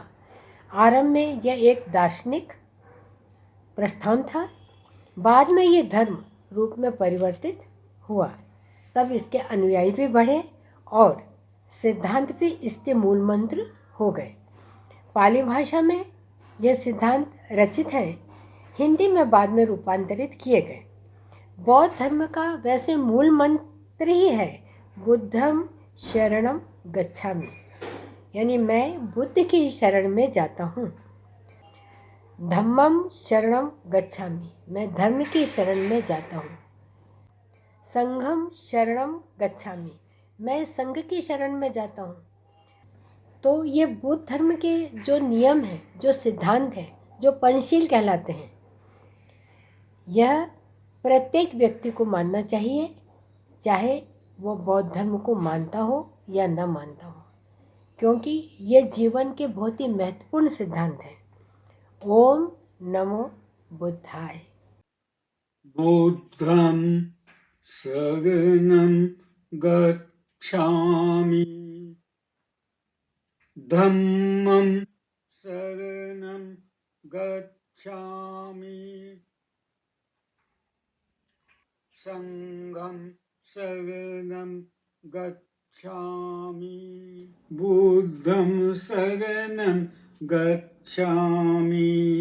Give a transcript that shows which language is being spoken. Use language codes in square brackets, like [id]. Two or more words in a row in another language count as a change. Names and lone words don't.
[hi] आरंभ में यह एक दार्शनिक प्रस्थान था, बाद में ये धर्म रूप में परिवर्तित हुआ, तब इसके अनुयायी भी बढ़े और सिद्धांत भी इसके मूल मंत्र हो गए। पाली भाषा में यह सिद्धांत रचित हैं, हिंदी में बाद में रूपांतरित किए गए। बौद्ध धर्म का वैसे मूल मंत्र ही है [pi] बुद्धम शरणम गच्छामि, [hi] यानी मैं बुद्ध की शरण में जाता हूँ। [pi] धम्मम शरणम गच्छामि, [hi] मैं धर्म की शरण में जाता हूँ। [pi] संघम शरणम गच्छामि, [hi] मैं संघ की शरण में जाता हूँ। तो ये बुद्ध धर्म के जो नियम हैं, जो सिद्धांत हैं, जो पंचशील कहलाते हैं, यह प्रत्येक व्यक्ति को मानना चाहिए, चाहे वो बौद्ध धर्म को मानता हो या न मानता हो, क्योंकि ये जीवन के बहुत ही महत्वपूर्ण सिद्धांत हैं। [sa] ओम नमो बुद्धाय। [pi] बुद्धं शरणं गच्छामि, धम्मं शरणं गच्छामि, संघं शरणं गच्छामि, बुद्धं शरणं गच्छामि,